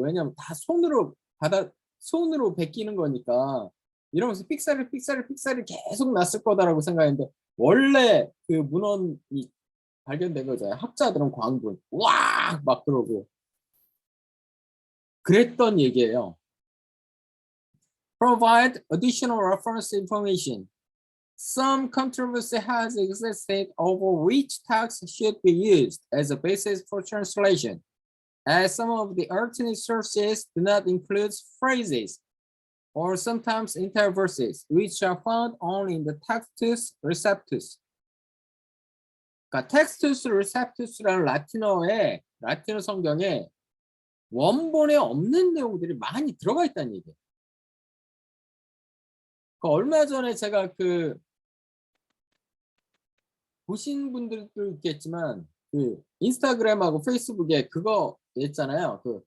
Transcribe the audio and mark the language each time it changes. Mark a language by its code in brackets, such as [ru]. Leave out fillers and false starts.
[ko] 왜냐하면 다 손으로 베끼는 거니까 이러면서 삑사리 계속 났을 거다라고 생각했는데 원래 그 문헌이 발견된 거잖아요. 학자들은 광분 와! 막 그러고 그랬던 얘기예요. [en] Provide additional reference information. Some controversy has existed over which text should be used as a basis for translation, as some of the alternate sources do not include phrases or sometimes entire verses, which are found only in the Textus Receptus. [ko] 그러니까 Textus Receptus라는 라틴어 성경에 원본에 없는 내용들이 많이 들어가 있다는 얘기예요. 얼마 전에 제가 보신 분들도 있겠지만 그 인스타그램하고 페이스북에 그거 있잖아요.